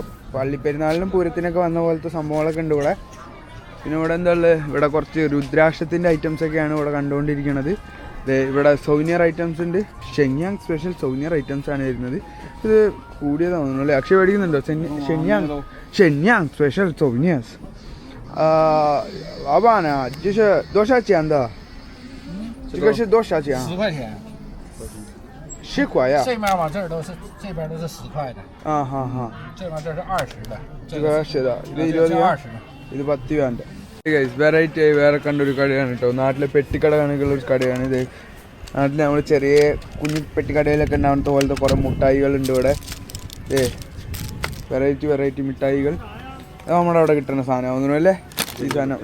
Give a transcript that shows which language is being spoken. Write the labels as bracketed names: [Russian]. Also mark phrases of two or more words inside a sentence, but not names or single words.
[Malayalam] പള്ളിപ്പെരുന്നാളിനും പൂരത്തിനൊക്കെ വന്ന പോലത്തെ സംഭവങ്ങളൊക്കെ ഉണ്ട് ഇവിടെ. പിന്നെ ഇവിടെ എന്താ ഉള്ളത്? ഇവിടെ കുറച്ച് രുദ്രാക്ഷത്തിൻ്റെ ഐറ്റംസൊക്കെയാണ് ഇവിടെ കണ്ടുകൊണ്ടിരിക്കുന്നത്. ഇവിടെ [English] souvenir items [Malayalam] ഉണ്ട്. ഷെൻയാങ് [English] special souvenir items [Malayalam] ആണ് വരുന്നത്. ഇത് കൂടിയതാ തോന്നുന്നു അല്ലേ? അക്ഷയ മേടിക്കുന്നുണ്ടോ? ഷെൻയാങ് [English] special souvenirs. [Chinese] 老板呢？就是多少钱的？这个是多少钱啊？10块钱。10块呀？这面往这儿都是，这边都是10块的。啊哈哈。这边这是20的。这个是的， [Malayalam] ഇത് 20 രൂപ. ഇത് 10 രൂപ. വെറൈറ്റി ആയി വേറെ കണ്ടൊരു കടയാണ് കേട്ടോ. നാട്ടിലെ പെട്ടിക്കട കണക്കുള്ളൊരു കടയാണ് ഇത്. നാട്ടിൽ നമ്മൾ ചെറിയ കുഞ്ഞു പെട്ടിക്കടയിലൊക്കെ ഉണ്ടാവുന്ന പോലത്തെ കുറേ മിഠായികളുണ്ട് ഇവിടെ. വെറൈറ്റി മിഠായികൾ നമ്മുടെ അവിടെ കിട്ടുന്ന സാധനമാണെന്നു അല്ലേ ഈ സാധനം?